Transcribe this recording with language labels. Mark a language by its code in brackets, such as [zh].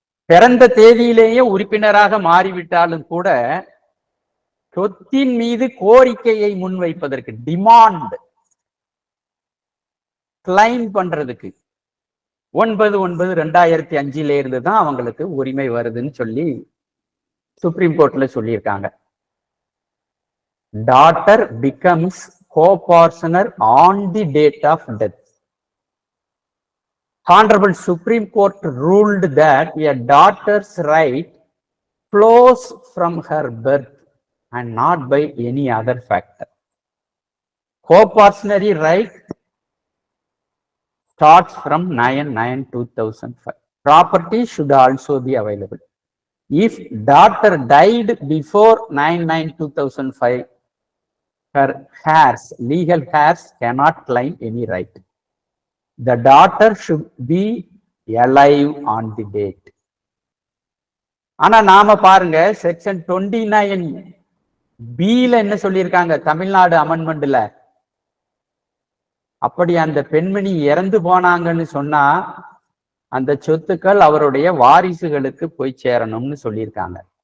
[ta] பிறந்த தேதியிலேயே உறுப்பினராக மாறிவிட்டாலும் கூட சொத்தின் மீது கோரிக்கையை முன்வைப்பதற்கு, டிமாண்ட் கிளைம் பண்றதுக்கு 9/9/2005 இருந்து தான் அவங்களுக்கு உரிமை வருதுன்னு சொல்லி சுப்ரீம் கோர்ட்ல சொல்லியிருக்காங்க. [en] Daughter becomes co-partner on the date of death. Honorable Supreme Court ruled that a daughter's right flows from her birth and not by any other factor. Co-partnership right starts from 9/9/2005. Property should also be available. If daughter died before 9/9/2005, her heirs, legal heirs cannot claim any right. The daughter should be alive on the date. [ta] ஆனா நாம பாருங்க section 29B என்ன சொல்லியிருக்காங்க தமிழ்நாடு அமெண்ட்மெண்ட்ல, அப்படி அந்த பெண்மணி இறந்து போனாங்கன்னு சொன்னா அந்த சொத்துக்கள் அவருடைய வாரிசுகளுக்கு போய் சேரணும்னு சொல்லியிருக்காங்க.